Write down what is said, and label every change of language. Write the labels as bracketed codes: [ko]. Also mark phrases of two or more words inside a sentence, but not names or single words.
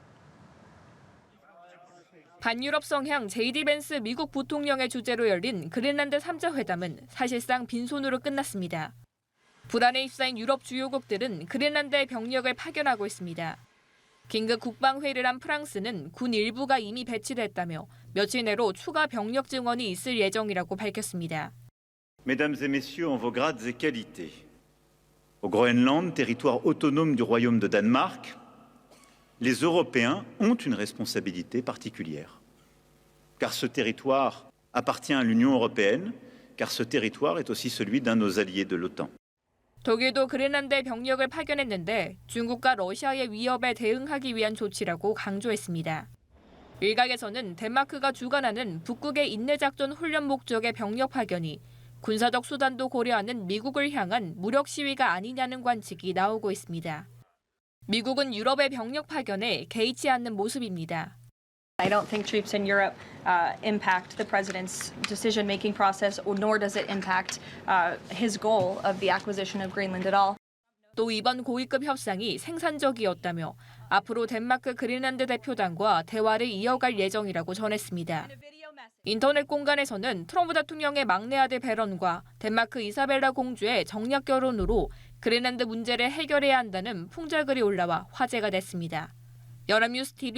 [ko] 반유럽 성향 제이디 벤스 미국 부통령의 주재로 열린 그린란드 3자 회담은 사실상 빈손으로 끝났습니다. 불안에 휩싸인 유럽 주요국들은 그린란드에 병력을 파견하고 있습니다. 긴급 국방회의를 한 프랑스는 군 일부가 이미 배치됐다며 며칠 내로 추가 병력 증원이 있을 예정이라고 밝혔습니다. [fr] Mesdames et messieurs, en vos grades et qualités, au Groenland, territoire autonome du Royaume de Danemark, les Européens ont une responsabilité particulière. Car ce territoire appartient à l'Union européenne, car ce territoire est aussi celui d'un de nos alliés de l'OTAN. [ko] 독일도 그린란드에 병력을 파견했는데 중국과 러시아의 위협에 대응하기 위한 조치라고 강조했습니다. 일각에서는 덴마크가 주관하는 북극의 인내작전 훈련 목적의 병력 파견이 군사적 수단도 고려하는 미국을 향한 무력 시위가 아니냐는 관측이 나오고 있습니다. 미국은 유럽의 병력 파견에 개의치 않는 모습입니다. [en] I don't think troops in Europe impact the president's decision-making process, nor does it impact his goal of the acquisition of Greenland at all. [ko] 또 이번 고위급 협상이 생산적이었다며 앞으로 덴마크 그린란드 대표단과 대화를 이어갈 예정이라고 전했습니다. 인터넷 공간에서는 트럼프 대통령의 막내 아들 배런과 덴마크 이사벨라 공주의 정략 결혼으로 그린란드 문제를 해결해야 한다는 풍자글이 올라와 화제가 됐습니다.